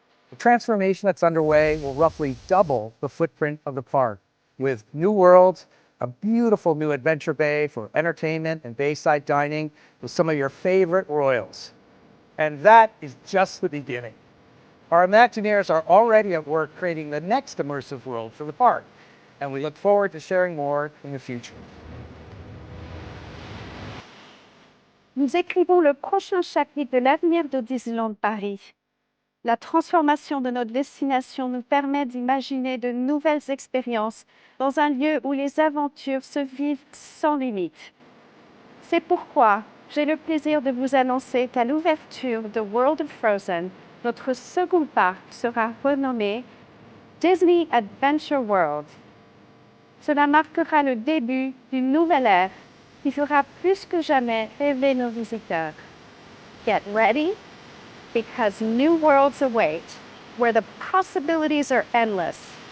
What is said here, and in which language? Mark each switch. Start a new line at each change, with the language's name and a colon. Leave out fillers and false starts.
English: The transformation that's underway will roughly double the footprint of the park, with new worlds, a beautiful new adventure bay for entertainment and bayside dining with some of your favorite royals. And that is just the beginning. Our Imagineers are already at work creating the next immersive world for the park, and we look forward to sharing more in the future.
French: Nous écrivons le prochain chapitre de l'avenir de Disneyland Paris. La transformation de notre destination nous permet d'imaginer de nouvelles expériences dans un lieu où les aventures se vivent sans limite. C'est pourquoi j'ai le plaisir de vous annoncer qu'à l'ouverture de World of Frozen, notre second parc sera renommé Disney Adventure World. Cela marquera le début d'une nouvelle ère qui fera plus que jamais rêver nos visiteurs.
English: Get ready, because new worlds await, where the possibilities are endless.